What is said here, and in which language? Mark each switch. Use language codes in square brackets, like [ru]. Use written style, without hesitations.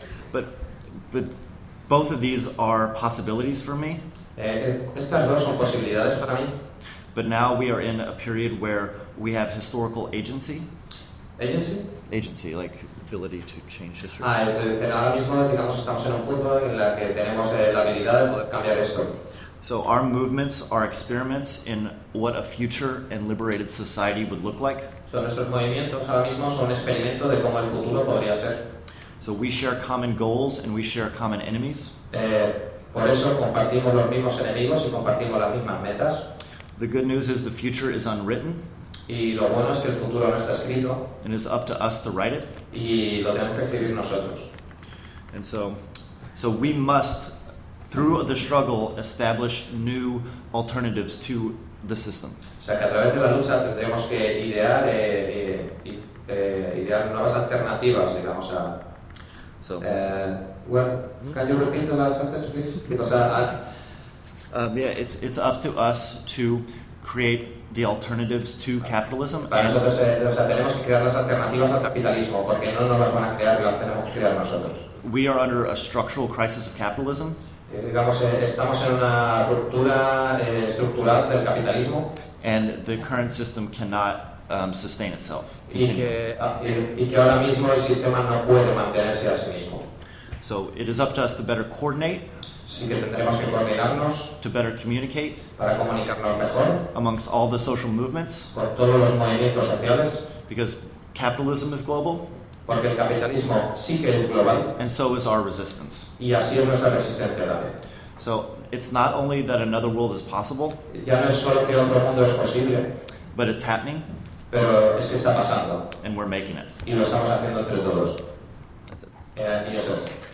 [en] But both of these are possibilities for me. [es] Estas dos son posibilidades para mí. [en] But now we are in a period where we have historical agency. Agency? Agency, like ability to change history. [es] Ahora mismo digamos estamos en un punto en el que tenemos la habilidad de poder cambiar esto. [en] So our movements are experiments in what a future and liberated society would look like. So [es] nuestros movimientos ahora mismo son un experimento de cómo el futuro podría ser. [en] So we share common goals and we share common enemies. [es] Por eso compartimos los mismos enemigos y compartimos las mismas metas. [en] The good news is the future is unwritten. [es] Y lo bueno es que el futuro no está escrito. [en] And it's up to us to write it. [es] Y lo tenemos que escribir nosotros. [en] And so we must, through the struggle, establish new alternatives to the system. [es] O sea, que a través de la lucha tendremos que idear nuevas alternativas, digamos, a... [en] So, can you repeat the last sentence, please? It's up to us to create the alternatives to capitalism. [es] Tenemos que crear las alternativas al capitalismo, porque no nos las van a crear, las tenemos que crear nosotros. [en] We are under a structural crisis of capitalism. [es] Digamos, estamos en una ruptura estructural del capitalismo. [en] And the current system cannot sustain itself. [es] Y que ahora mismo el sistema no puede mantenerse a sí mismo. [en] So it is up to us to better coordinate. [es] Sí, que tendremos que coordinarnos. [en] To better communicate. [es] Para comunicarnos mejor. [en] Amongst all the social movements. [es] Con todos los movimientos sociales. [en] Because capitalism is global. [es] Porque el capitalismo sí que es global. [en] And so is our resistance. [es] Y así es nuestra resistencia también. [en] So it's not only that another world is possible. [es] Ya no es solo que otro mundo es posible. [en] But it's happening. [es] Pero es que está pasando. [en] And we're making it. [es] Y lo estamos haciendo entre todos. [en] That's it. [es] Y eso es.